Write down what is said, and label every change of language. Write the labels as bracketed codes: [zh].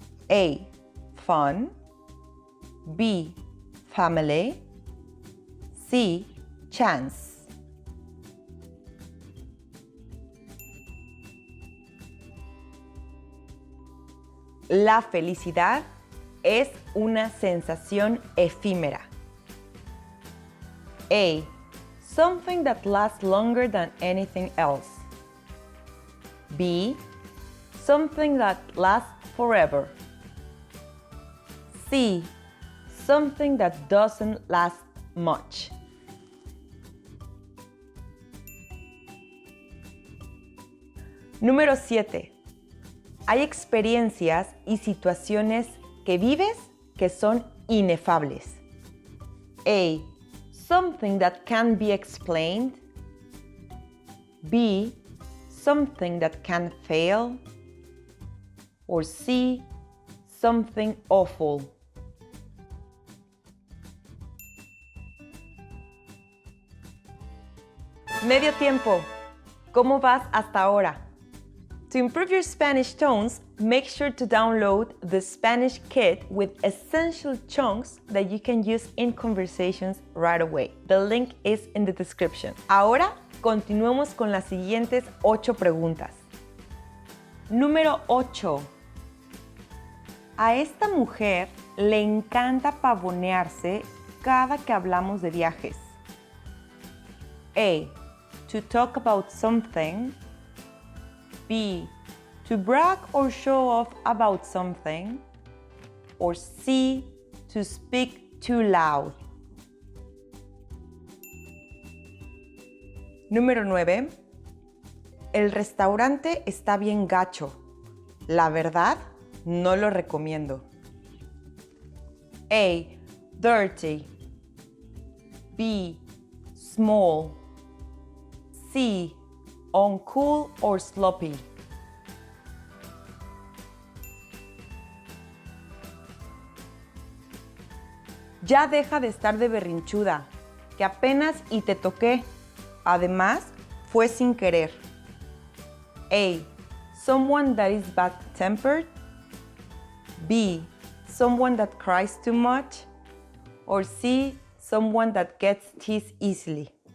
[en] A. Fun. B. Family. C. Chance. [es] La felicidad es una sensación efímera. [en] A. Something that lasts longer than anything else. B. Something that lasts forever. C. Something that doesn't last much. [es] Número 7. Hay experiencias y situaciones que vives que son inefables. [en] A. Something that can be explained. B. Something that can fail. Or C. Something awful. [es] Medio tiempo. ¿Cómo vas hasta ahora? [en] To improve your Spanish tones, make sure to download the Spanish Kit with essential chunks that you can use in conversations right away. The link is in the description. [es] Ahora, continuemos con las siguientes 8 preguntas. Número 8. A esta mujer le encanta pavonearse cada que hablamos de viajes. [en] A. To talk about something. B. To brag or show off about something. Or C. To speak too loud. [es] Número 9. El restaurante está bien gacho. La verdad, no lo recomiendo. [en] A. Dirty. B. Small. C. Uncool or sloppy. [es] Ya deja de estar de berrinchuda, que apenas y te toqué. Además, fue sin querer. A. [en] Someone that is bad-tempered. B. Someone that cries too much. Or C. Someone that gets teased easily.